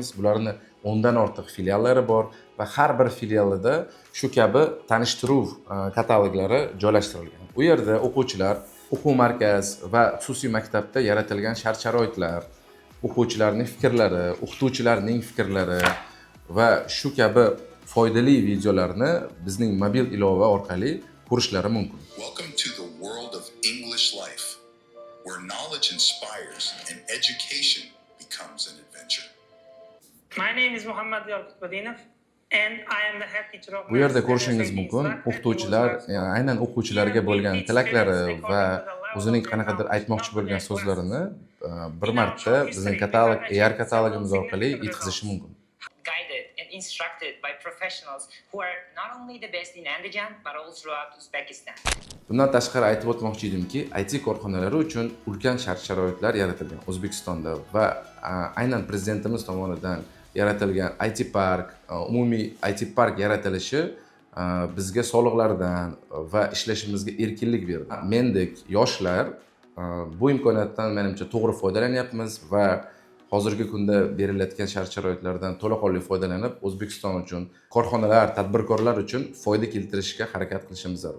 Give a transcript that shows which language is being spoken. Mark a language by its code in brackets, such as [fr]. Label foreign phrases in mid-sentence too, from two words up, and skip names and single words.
[uz] Bularning 10 dan ortiq filiallari bor va har bir filialida shu kabi tanishtiruv kataloglari joylashtirilgan. U yerda o'quvchilar, o'quv markaz va xususiy maktabda yaratilgan shart-sharoitlar, o'quvchilarning fikrlari, o'qituvchilarning fikrlari va shu kabi foydali videolarni bizning mobil ilova orqali ko'rishlari mumkin. [en] Welcome to the world of English life, where knowledge inspires and education becomes an adventure. My name is Muhammad Yaqubadinov and I am the head teacher of. [uz] Bu yerda ko'rishingiz mumkin, o'qituvchilar, aynan o'quvchilarga bo'lgan tilaklari va o'zining qanaqadir aytmoqchi bo'lgan so'zlarini bir marta bizning katalog, AR katalogimiz orqali yetkazishi mumkin. [en] Guided and instructed by professionals who are not only the best in Andijan but also throughout Uzbekistan. [uz] Bundan tashqari aytib o'tmoqchi edimki, IT korxonalari uchun ulkan shart-sharoitlar yaratilgan O'zbekistonda va aynan prezidentimiz tomonidan yaratilgan IT park, umumiy IT park yaratilishi bizga soliqlardan va ishlashimizga erkinlik berdi. Mendek yoshlar bu imkoniyatdan menimcha to'g'ri foydalanyapmiz va hozirgi kunda berilayotgan shart-sharoitlardan to'laqonli foydalanib, O'zbekiston uchun, korxonalar, tadbirkorlar uchun foyda keltirishga harakat qilishimiz zarur.